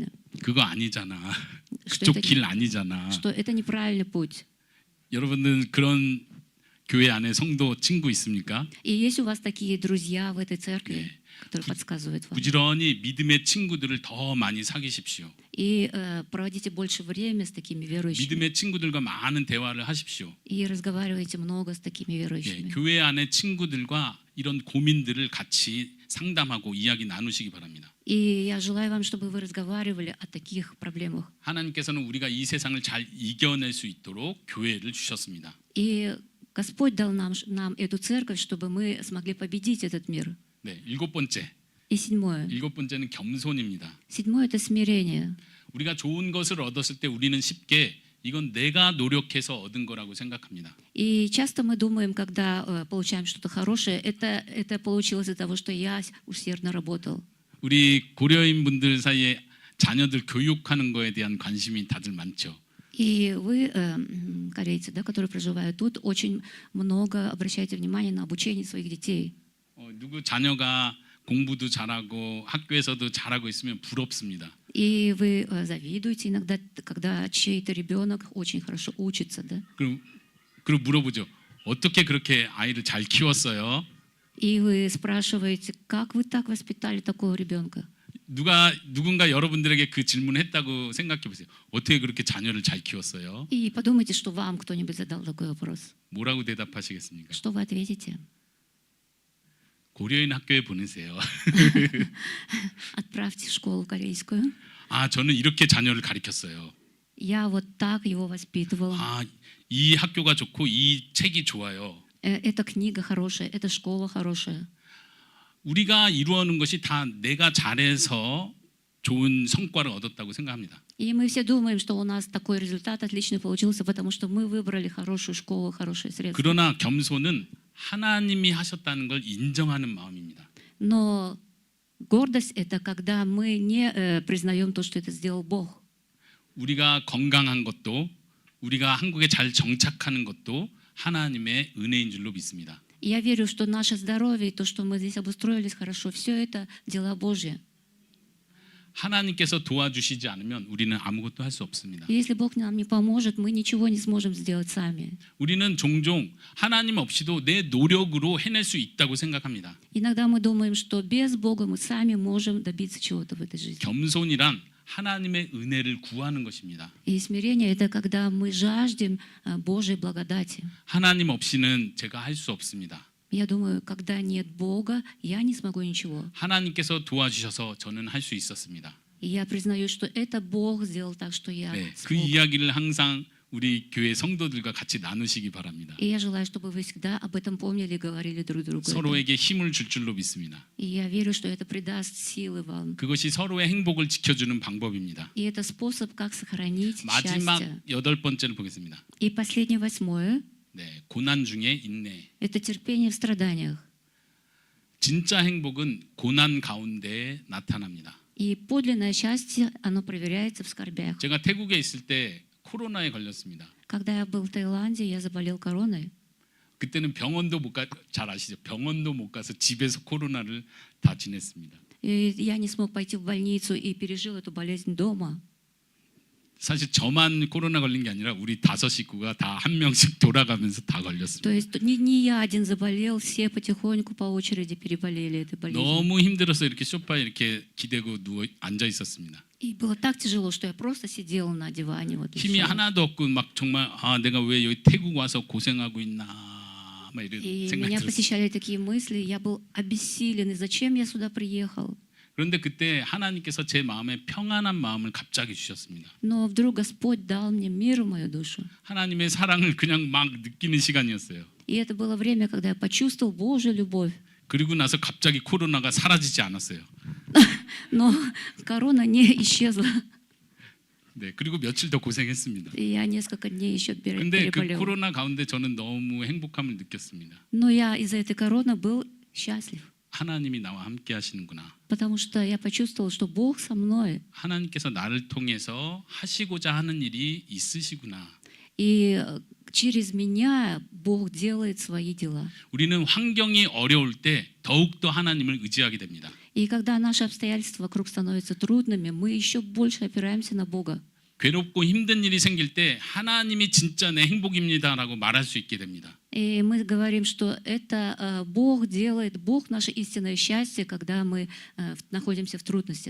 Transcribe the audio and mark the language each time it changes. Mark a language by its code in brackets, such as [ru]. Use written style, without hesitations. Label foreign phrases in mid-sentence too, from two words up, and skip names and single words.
[ko] 그거 아니잖아. [ru] что [ko] 그쪽 [ru] это, [ko] 길 아니잖아. [ru] что это неправильный путь. [ko] 여러분들 그런 교회 안에 성도 친구 있습니까? [ru] И есть у вас такие друзья в этой церкви, [ko] 네. [ru] которые подсказывают вам. [ko] 부지런히 믿음의 친구들을 더 많이 사귀십시오. [ru] И проводите больше времени с такими верующими. [ko] 믿음의 친구들과 많은 대화를 하십시오. [ru] И разговаривайте много с такими [ko] 예, [ru] верующими. [ko] 교회 안에 친구들과 이런 고민들을 같이 상담하고 이야기 나누시기 바랍니다. [ru] И я желаю вам, чтобы вы разговаривали о таких проблемах. [ko] 하나님께서는 우리가 이 세상을 잘 이겨낼 수 있도록 교회를 주셨습니다. [ru] И Господь дал нам эту церковь, чтобы мы смогли победить этот мир. [ko] 네, 7번째. [ru] И седьмое. [ko] 7번째는 겸손입니다. [ru] Седьмое – это смирение. [ko] 우리가 좋은 것을 얻었을 때 우리는 쉽게 이건 내가 노력해서 얻은 거라고 생각합니다. [ru] И часто мы думаем, когда получаем что-то хорошее, это получилось из-за того, что я усердно работал. [ko] 우리 고려인 분들 사이에 자녀들 교육하는 거에 대한 관심이 다들 많죠. [ru] И вы, корейцы, да, которые проживают тут, очень много обращаете внимание на обучение своих детей. [ko] 누구 자녀가 공부도 잘하고 학교에서도 잘하고 있으면 부럽습니다. [ru] И вы завидуете иногда, когда чей-то ребенок очень хорошо учится, да? [ko] 그리고 물어보죠. 어떻게 그렇게 아이를 잘 키웠어요? [ru] И вы спрашиваете, как вы так воспитали такого ребенка? [ko] 누군가 여러분들에게 그 질문을 했다고 생각해 보세요. 어떻게 그렇게 자녀를 잘 키웠어요? [ru] И подумайте, что вам кто-нибудь задал такой вопрос. [ko] 뭐라고 대답하시겠습니까? [ru] Что вы ответите? [ko] 고려인 학교에 보내세요. [ru] Отправьте в школу корейскую. [ko] 아, 저는 이렇게 자녀를 가르쳤어요. [ru] Я вот так его воспитывала. [ko] 아, 이 학교가 좋고 이 책이 좋아요. [ru] Эта книга хорошая, эта школа хорошая. [ko] 우리가 이루어는 것이 다 내가 잘해서 좋은 성과를 얻었다고 생각합니다. [ru] И мы все думаем, что у нас такой результат отличный получился, потому что мы выбрали хорошую школу, хорошие средства. [ko] 그러나 겸손은 하나님이 하셨다는 걸 인정하는 마음입니다. [ru] Но гордость — это когда мы не признаем то, что это сделал Бог. [ko] 우리가 건강한 것도 우리가 한국에 잘 정착하는 것도 하나님의 은혜인 줄로 믿습니다. [ru] И я верю, что наше здоровье и то, что мы здесь обустроились хорошо, все это дела Божьи. [ko] 하나님께서 도와주시지 않으면 우리는 아무것도 할 수 없습니다. [ru] И если Бог нам не поможет, мы ничего не сможем сделать сами. [ko] 우리는 종종 하나님 없이도 내 노력으로 해낼 수 있다고 생각합니다. [ru] Иногда мы думаем, что без Бога мы сами можем добиться чего-то в этой жизни. [ko] 겸손이란 하나님의 은혜를 구하는 것입니다. [ru] И смирение — это когда мы жаждем Божьей благодати. [ko] 하나님 없이는 제가 할 수 없습니다. [ru] Я думаю, когда нет Бога, я не смогу ничего. [ko] 하나님께서 도와주셔서 저는 할 수 있었습니다. [ru] И я признаю, что это Бог сделал так, что я [ko] 네, 그 [ru] смог. [ko] 이야기를 항상 우리 교회 성도들과 같이 나누시기 바랍니다. [ru] И я желаю, чтобы вы всегда об этом помнили и говорили друг другу. это. [ko] 서로에게 힘을 줄 줄로 믿습니다. [ru] И я верю, что это придаст силы вам. [ko] 그것이 서로의 행복을 지켜주는 방법입니다. [ru] И это способ, как сохранить [ko] 마지막 [ru] счастье. [ko] 8번째를 보겠습니다. [ru] И последнее, 8, [ko] 네, 고난 중에 인내. [ru] это терпение в страданиях. [ko] 진짜 행복은 고난 가운데 나타납니다. [ru] И подлинное счастье, оно проверяется в скорбях. [ko] 제가 태국에 있을 때 코로나에 걸렸습니다. [ru] Когда я был в Таиланде, я заболел короной. [ko] 그때는 병원도 못 가, 잘 아시죠? 병원도 못 가서 집에서 코로나를 다 지냈습니다. [ru] И я не смог пойти в больницу и пережил эту болезнь дома. [ko] 사실 저만 코로나 걸린 게 아니라 우리 5 식구가 다 한 명씩 돌아가면서 다 [ru] То [ko] 걸렸습니다. [ru] есть не я один заболел, все потихоньку по очереди переболели этой болезнью. [ko] 너무 힘들어서 이렇게 소파에 이렇게 기대고 누워 앉아 있었습니다. [ru] И было так тяжело, что я просто сидела на диване. Вот, и [ko] 힘이 [ru] всё. [ko] 하나도 없고 막 정말 아 내가 왜 여기 태국 와서 고생하고 있나 막 이런 [ru] И [ko] 생각이 [ru] меня [ko] 들었어요. [ru] посещали такие мысли, я был обессилен, и зачем я сюда приехал? [ko] 그런데 그때 하나님께서 제 마음에 평안한 마음을 갑자기 주셨습니다. [ru] Но вдруг Господь дал мне мир в мою душу. [ko] 하나님의 사랑을 그냥 막 느끼는 시간이었어요. [ru] И это было время, когда я почувствовал Божью любовь. [ko] 그리고 나서 갑자기 코로나가 사라지지 않았어요. [ru] Но корона не исчезла. [ko] 네, 그리고 며칠 더 고생했습니다. [ru] И я несколько дней еще [ko] 근데 그 [ru] переболел. [ko] 코로나 가운데 저는 너무 행복함을 느꼈습니다. [ru] Но я из-за этой короны был счастлив. [ko] 하나님이 나와 함께 하시는구나. [ru] Потому что я почувствовал, что Бог со мной. [ko] 하나님께서 나를 통해서 하시고자 하는 일이 있으시구나. [ru] И через меня Бог делает свои дела. [ko] 우리는 환경이 어려울 때 더욱더 하나님을 의지하게 됩니다. [ru] И когда наши обстоятельства вокруг становятся трудными, мы еще больше опираемся на Бога. [ko] 괴롭고 힘든 일이 생길 때 하나님이 진짜 내 행복입니다라고 말할 수 있게 됩니다. [ru] И мы говорим, что это Бог делает, Бог наше истинное счастье, когда мы находимся в трудностях.